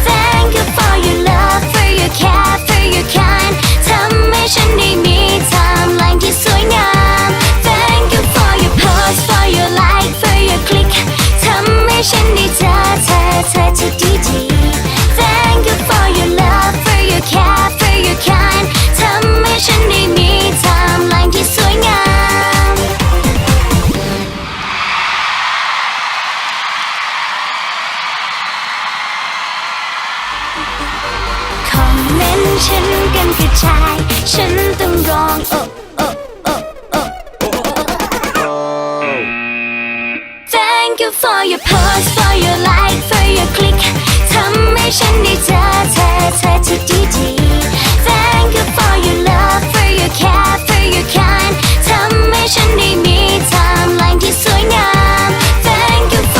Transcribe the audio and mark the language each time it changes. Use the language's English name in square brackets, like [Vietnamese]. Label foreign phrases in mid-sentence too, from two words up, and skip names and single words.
[English] Thank you for your love for your care for your kind [Thai] ทำให้ฉันได้มีไทม์ไลน์ที่สวยงาม [English] Thank you for your post for your like for your click [Thai] ทำให้ฉันได้เจอเธอที่ดีๆ [English] Thank you for your love for your care for your kind [Thai] ทำให้ฉันได้มีไทม์ไลน์ที่สวยงาม คอมเมนต์ฉันกันกระจาย ฉันต้องร้องโอ้ [English] Thank you for your post for your like for your click [Thai] ทำให้ฉันได้เจอเธอที่ดีๆ [English] Thank you for your love for your care for your kind [Thai] ทำให้ฉันได้มีไทม์ไลน์ที่สวยงาม [English] Thank you